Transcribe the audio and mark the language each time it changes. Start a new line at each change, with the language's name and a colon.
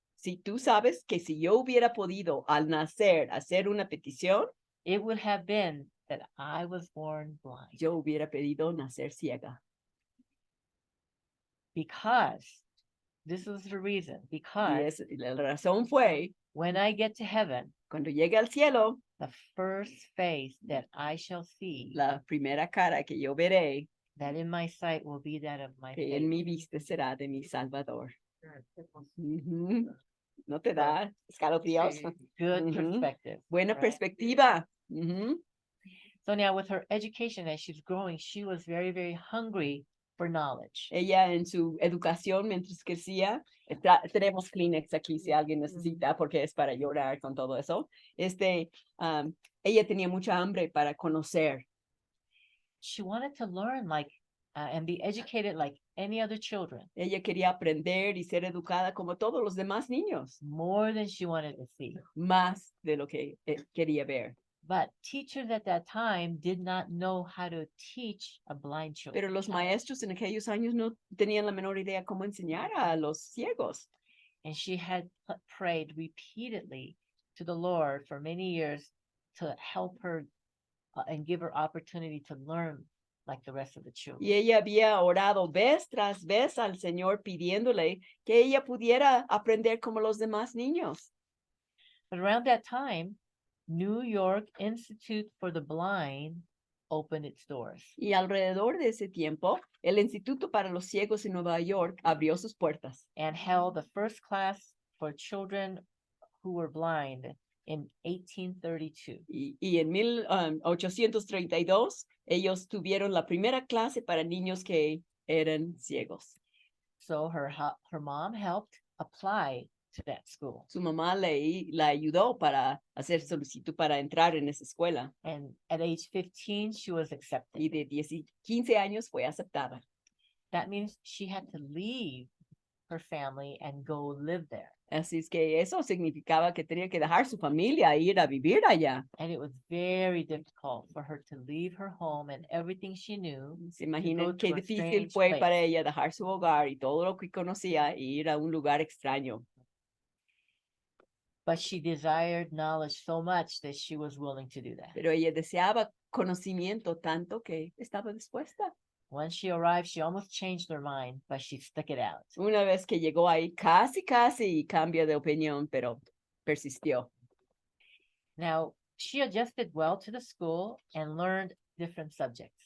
Spanish: si tú sabes que si yo hubiera podido al nacer hacer una petición,
English: it would have been that I was born blind.
Spanish: yo hubiera pedido nacer ciega.
English: Because, this was the reason,
Spanish: Y
English: because
Spanish: la razón fue,
English: when I get to heaven,
Spanish: cuando llegue al cielo,
English: the first face that I shall see,
Spanish: la primera cara que yo veré,
English: that in my sight will be that of my
Spanish: que
English: Savior.
Spanish: en mi vista será de mi Salvador. Ujú. ¿No te da escalofríos? Sí.
English: Good Mhm. perspective.
Spanish: Buena
English: right?
Spanish: perspectiva. Ujú.
English: So now with her education as she's growing, she was very, very hungry for knowledge.
Spanish: Ella en su educación mientras crecía, tenemos Kleenex aquí si alguien necesita porque es para llorar con todo eso. Ella tenía mucha hambre para conocer.
English: She wanted to learn and be educated like any other children,
Spanish: Ella quería aprender y ser educada como todos los demás niños,
English: more than she wanted to see.
Spanish: más de lo que quería ver.
English: But teachers at that time did not know how to teach a blind child.
Spanish: Pero los maestros en aquellos años no tenían la menor idea cómo enseñar a los ciegos.
English: And she had prayed repeatedly to the Lord for many years to help her and give her opportunity to learn like the rest of the children.
Spanish: Y ella había orado vez tras vez al Señor pidiéndole que ella pudiera aprender como los demás niños.
English: But around that time, New York Institute for the Blind opened its doors.
Spanish: Y alrededor de ese tiempo, el Instituto para los Ciegos en Nueva York abrió sus puertas
English: And held the first class for children who were blind in 1832.
Spanish: y en 1832 ellos tuvieron la primera clase para niños que eran ciegos.
English: So her mom helped apply to that school.
Spanish: Su mamá la ayudó para hacer solicitud para entrar en esa escuela
English: And at age 15, she was accepted.
Spanish: y de 15 años fue aceptada.
English: That means she had to leave her family and go live there.
Spanish: Así es que eso significaba que tenía que dejar su familia e ir a vivir allá.
English: And it was very difficult for her to leave her home and everything she knew.
Spanish: Se imaginan
English: to
Spanish: qué
English: a
Spanish: difícil
English: strange
Spanish: fue
English: place.
Spanish: para ella dejar su hogar y todo lo que conocía e ir a un lugar extraño.
English: But she desired knowledge so much that she was willing to do that.
Spanish: Pero ella deseaba conocimiento tanto que estaba dispuesta.
English: When she arrived, she almost changed her mind, but she stuck it out.
Spanish: Una vez que llegó ahí, casi cambia de opinión, pero persistió.
English: Now, she adjusted well to the school and learned different subjects.